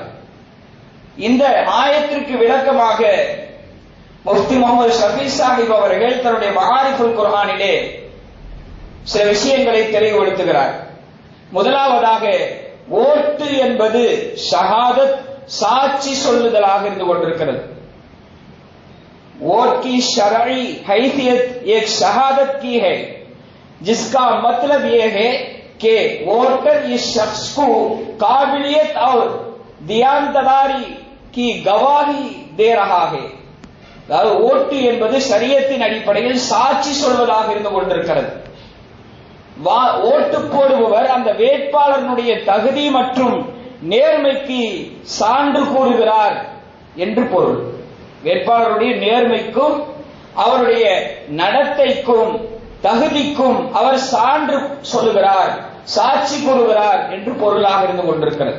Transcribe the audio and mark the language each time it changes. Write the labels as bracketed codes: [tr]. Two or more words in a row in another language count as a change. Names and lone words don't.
[ta] இந்த ஆயத்திற்கு விளக்கமாக முஃப்தி முகமது ஷஃபி சாஹிப் அவர்கள் தன்னுடைய மஆரிஃபுல் குர்ஆனிலே சில விஷயங்களை தெளிவுபடுத்துகிறார். முதலாவதாக, ஓட்டு என்பது ஷஹாதத், சாட்சி சொல்லுதலாக இருந்து கொண்டிருக்கிறது. [ur] ووٹ کی شرعی حیثیت ایک شہادت کی ہے، جس کا مطلب یہ ہے کہ ووٹر اس شخص کو قابلیت اور دیانتداری کی گواہی دے رہا ہے. [ta] அதாவது ஓட்டு என்பது ஷரியத்தின் அடிப்படையில் சாட்சி சொல்வதாக இருந்து கொண்டிருக்கிறது. ஓட்டு போடுபவர் அந்த வேட்பாளருடைய தகுதி மற்றும் நேர்மைக்கு சான்று கூறுகிறார் என்று பொருள். வேட்பாளருடைய நேர்மைக்கும் அவருடைய நடத்தைக்கும் தகுதிக்கும் அவர் சான்று சொல்லுகிறார், சாட்சி கூறுகிறார் என்று பொருளாக இருந்து கொண்டிருக்கிறது.